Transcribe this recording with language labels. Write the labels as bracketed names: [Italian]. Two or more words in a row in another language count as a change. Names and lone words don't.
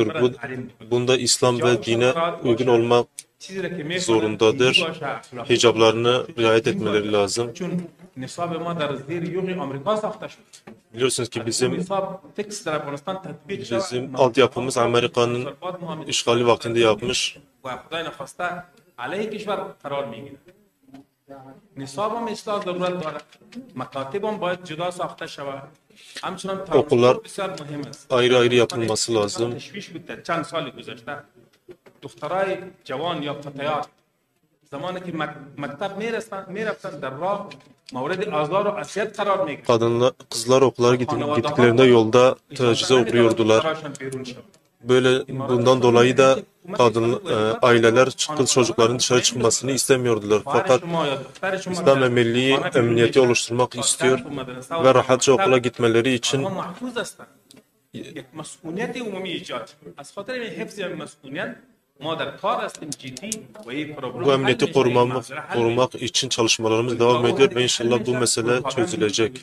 [Turkish] Bunda İslam ve dine uygun olmak zorundadır. Hicaplarını riayet etmeleri lazım. Biliyorsunuz ki bizim altyapımız Amerika'nın işgali vaktinde yapmış. [Persian] علیه کشور قرار میگیره. نصاب هم اصلاح ضرورت داره. مکاتب هم باید جدا ساخته شود. همچنان okullar بسیار مهم است. [Turkish] ayrı ayrı yapılması lazım. [Persian] تشویش بوده چند سال گذشته. دخترای جوان یا فتیات زمانی که مکتب میرفتن در راه مورد آزار و اذیت قرار میگیره. [Turkish] Kızlar okula gittiklerinde yolda tacize uğruyordular. Bundan dolayı da aileler kız çocukların dışarı çıkmasını istemiyordular. Fakat İslam Emirliği emniyeti oluşturmak istiyor ve rahatça okula gitmeleri için bu emniyeti korumak için çalışmalarımız devam ediyor ve inşallah bu mesele çözülecek.